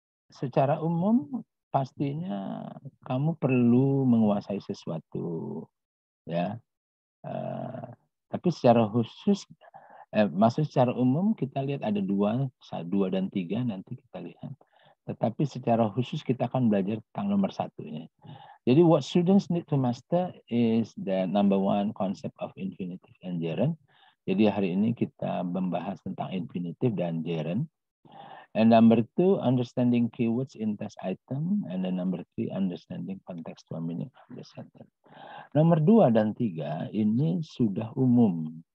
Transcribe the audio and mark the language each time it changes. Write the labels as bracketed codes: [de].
[id] Secara umum pastinya kamu perlu menguasai sesuatu ya. Tapi secara khusus maksud secara umum kita lihat ada dua dan tiga nanti kita lihat. Tetapi secara khusus kita akan belajar tentang nomor satunya. [en] Jadi what students need to master is the number one concept of infinitive and gerund. [id] Jadi hari ini kita membahas tentang infinitive dan gerund. [en] And number two, understanding keywords in test item. And then number three, understanding contextual meaning of the sentence. [id] Nomor 2 dan 3 ini sudah umum.